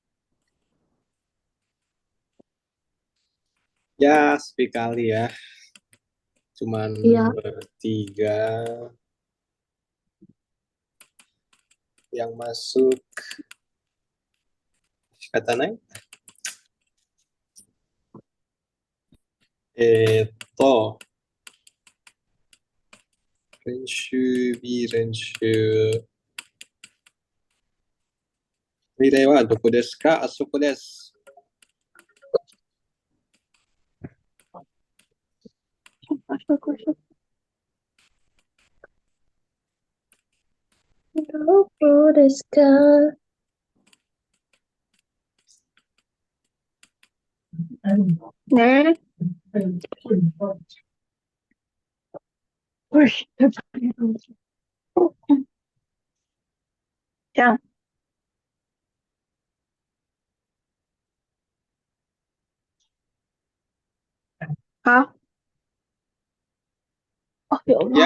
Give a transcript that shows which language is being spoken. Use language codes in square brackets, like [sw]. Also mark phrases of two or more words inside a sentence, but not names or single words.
[id] Ya, sekali ya. Cuman Iya. bertiga yang masuk. Kata naik. Eto. [ja] Renshu, bi renshu. ミライはどこですか? あそこです. どこですか? [id] Nih. Wih, yang, ah, oh [ar] يا الله.